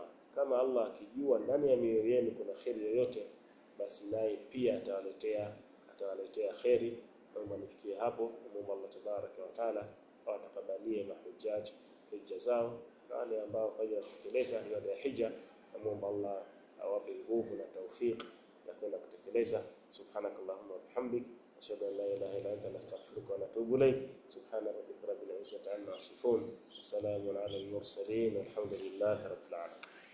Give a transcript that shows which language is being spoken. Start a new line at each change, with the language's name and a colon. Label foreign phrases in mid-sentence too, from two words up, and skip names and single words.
Swahili: Kama Allah akijua ndani ya mioyo yenu kuna kheri yoyote, basi naye pia atawaletea kheri. Na mnifikie hapo, Mungu
Arabic: الله تبارك وتعالى
Swahili: awatakabalie mahujaji hija zao, na wale ambao hawajatekeleza ibada ya hija, na Mungu Allah awape nguvu na tawfik ya kwenda kutekeleza.
Arabic: سبحانك اللهم وبحمدك أشهد أن لا إله إلا أنت نستغفرك ونتوب إليك. سبحان ربك رب العزة عما يصفون وسلام على المرسلين والحمد لله رب العالمين.